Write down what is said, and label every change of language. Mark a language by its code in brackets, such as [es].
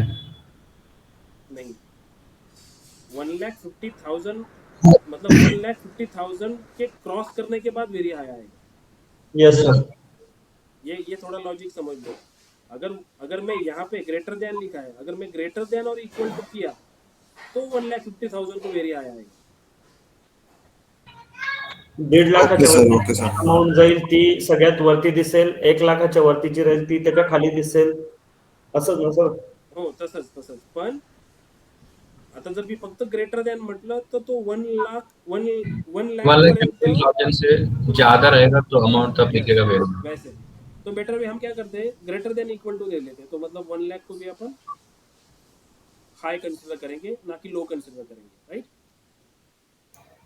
[hi] नहीं, 1,50,000 मतलब 1,50,000 के क्रॉस करने के बाद वेरी हाई आएगा। [en] Yes sir. [hi] ये थोड़ा लॉजिक समझ लो। अगर मैं यहाँ पे ग्रेटर देन लिखा है, अगर मैं ग्रेटर देन और इक्वल टू किया तो 1,50,000 को वेरी हाई आएगा। [mr] 1.5 लाखाच्या [en] okay sir, [mr] वरती [en] Okay sir. [mr] अमाऊंट जाईल ती सगळ्यात वरती दिसेल, 1 लाखाच्या वरती जी राहील ती त्याच्या खाली दिसेल, असंच ना सर? हो, तसंच पण आता जर मी फक्त ग्रेटर देन म्हटलं तर तो 1 लाख 1 लाख [hi] 1,50,000 से ज्यादा रहेगा तो अमाउंट तब [en] yes, [hi] दिखेगा वेरी। वैसे तो बेटर वे हम क्या करते हैं, ग्रेटर देन इक्वल टू ले लेते हैं। तो मतलब 1 लाख को भी अपन हाई कंसिडर करेंगे, ना कि लो कंसिडर करेंगे, राइट।